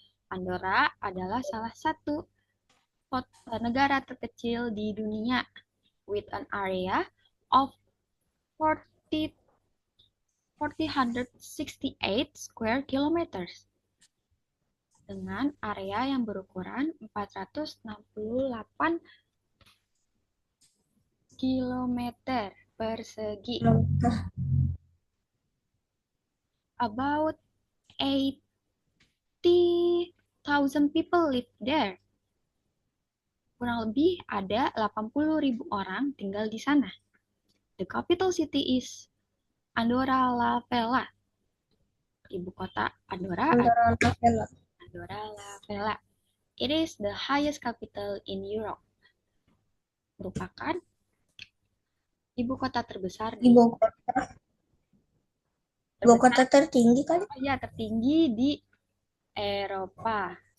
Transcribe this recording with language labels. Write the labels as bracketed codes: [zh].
[id] Andorra adalah salah satu negara terkecil di dunia [en] with an area of 40 468 square kilometers [id] dengan area yang berukuran 468 kilometer persegi. [en] About 80,000 people live there. [id] Kurang lebih ada 80.000 orang tinggal di sana. [en] The capital city is Andorra la Vella. [id] Ibu kota Andorra adalah Andorra la Vella. [en] It is the highest capital in Europe. [id] Merupakan ibu kota terbesar di Ibu kota tertinggi kan? Ya, tertinggi di Eropa.